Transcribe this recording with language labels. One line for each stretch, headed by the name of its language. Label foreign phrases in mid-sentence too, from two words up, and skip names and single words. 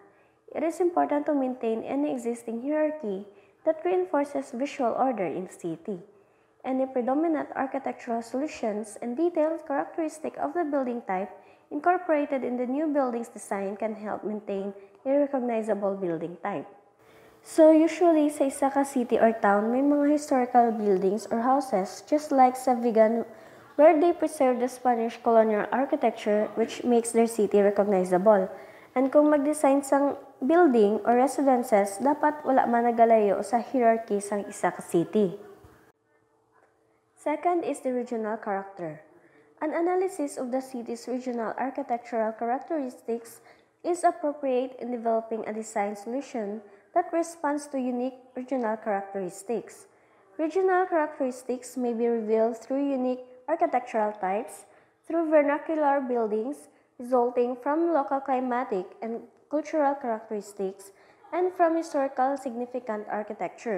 English: It is important to maintain any existing hierarchy that reinforces visual order in the city. Any predominant architectural solutions and detailed characteristic of the building type incorporated in the new building's design can help maintain a recognizable building type. So usually
Hiligaynon: sa isa ka
English: city or town,
Hiligaynon: may mga
English: historical buildings or houses just like sa Vigan where they preserve the Spanish colonial architecture which makes their city recognizable.
Hiligaynon: And kung mag-design sang
English: building or residences,
Hiligaynon: dapat wala man nagalayo sa hierarchy sang isa ka city.
English: Second is the regional character. An analysis of the city's regional architectural characteristics is appropriate in developing a design solution that responds to unique regional characteristics. Regional characteristics may be revealed through unique architectural types, through vernacular buildings resulting from local climatic and cultural characteristics, and from historical significant architecture.